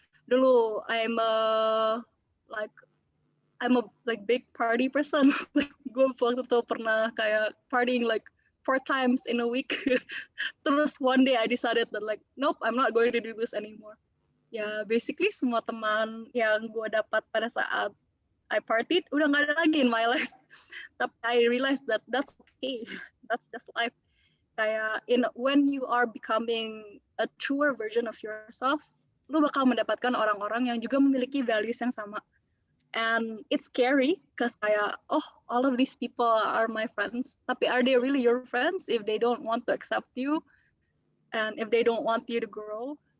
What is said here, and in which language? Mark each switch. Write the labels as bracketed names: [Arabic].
[Indonesian] Dulu [English] I'm a big party person. [Indonesian] Gue waktu itu pernah kayak [English] partying like 4 times in a week. [Indonesian] Terus [English] one day I decided that like, nope, I'm not going to do this anymore. [Indonesian] Ya basically semua teman yang gue dapat pada saat I partied udah nggak ada lagi [English] in my life. Tapi I realized that that's okay, that's just life. Kayak when you are becoming a truer version of yourself, [Indonesian] lu bakal mendapatkan orang-orang yang juga memiliki values yang sama. [English] And it's scary because kayak all of these people are my friends, tapi are they really your friends if they don't want to accept you and if they don't want you to grow?